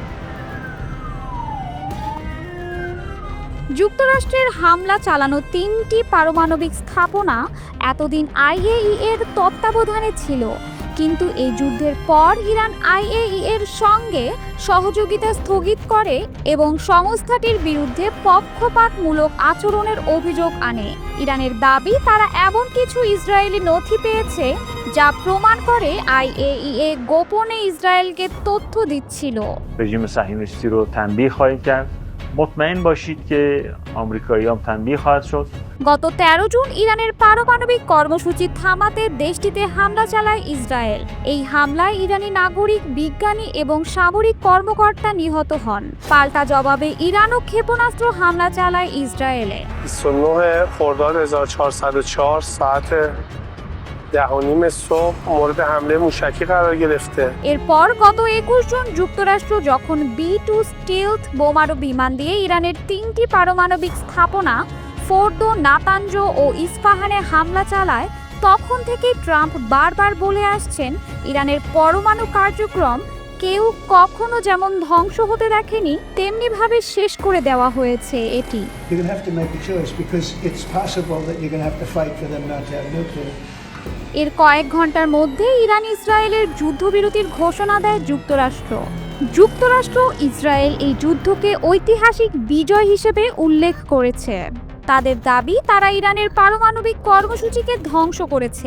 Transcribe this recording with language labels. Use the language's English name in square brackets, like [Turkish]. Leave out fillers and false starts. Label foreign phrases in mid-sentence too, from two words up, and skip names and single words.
[Bangla] যুক্তরাষ্ট্রের হামলা চালানো 3টি পারমাণবিক স্থাপনা এতদিন IAEA এর তত্ত্বাবধানে ছিল, কিন্তু এই যুদ্ধের পর ইরান IAEA এর সঙ্গে সহযোগিতা স্থগিত করে এবং সংস্থাটির বিরুদ্ধে পক্ষপাতমূলক আচরণের অভিযোগ আনে। ইরানের দাবি, তারা এমন কিছু ইসরায়েলি নথি পেয়েছে যা প্রমাণ করে IAEA গোপনে ইসরায়েলকে তথ্য দিচ্ছিল। [Persian] رژیم صهیونیستی رو تنبیه خواهید کرد. مطمئن باشید که آمریکایی‌ها تنبیه خواهد شد. [Bangla] গত 13 জুন ইরানের পারমাণবিক কর্মসূচি থামাতে দেশটিতে হামলা চালায় ইসরায়েল। এই হামলায় ইরানি নাগরিক, বিজ্ঞানী এবং সামরিক কর্মকর্তা নিহত হন। পাল্টা জবাবে ইরানও ক্ষেপণাস্ত্র হামলা চালায় ইসরায়েলে। [Persian] 29 خرداد 1404 ساعت 10:30 صبح مورد حمله موشکی قرار گرفته। [Bangla] এরপর গত 21 জুন যুক্তরাষ্ট্র যখন B-2 স্টিলথ বোমারু বিমান দিয়ে ইরানের 3টি পারমাণবিক স্থাপনা ফোর্দো, নাতানজ ও ইস্পাহানে হামলা চালায়, তখন থেকে ট্রাম্প বারবার বলে আসছেন, ইরানের পরমাণু কার্যক্রম কেউ কখনো যেমন ধ্বংস হতে দেখেনি, তেমনিভাবে শেষ করে দেওয়া হয়েছে এটি। [English] You're going to have to make a choice because it's possible that you're going to have to fight for them not to have nuclear. [Bangla] এর কয়েক ঘন্টার মধ্যে ইরান ইসরায়েলের যুদ্ধবিরতির ঘোষণা দেয় যুক্তরাষ্ট্র। ইসরায়েল এই যুদ্ধকে ঐতিহাসিক বিজয় হিসেবে উল্লেখ করেছে। তাদের দাবি, তারা ইরানের পারমাণবিক কর্মসূচিকে ধ্বংস করেছে।